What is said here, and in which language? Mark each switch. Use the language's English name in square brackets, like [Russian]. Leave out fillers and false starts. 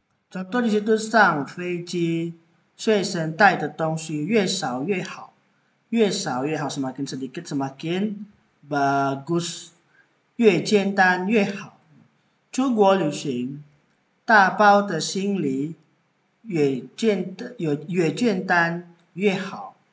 [Indonesian] Contoh di situ [Chinese] 上飞机随身带的东西越少越好。越少越好 [Indonesian] semakin sedikit semakin bagus. [Chinese] 越简单越好。出国旅行大包的行李越简单越好。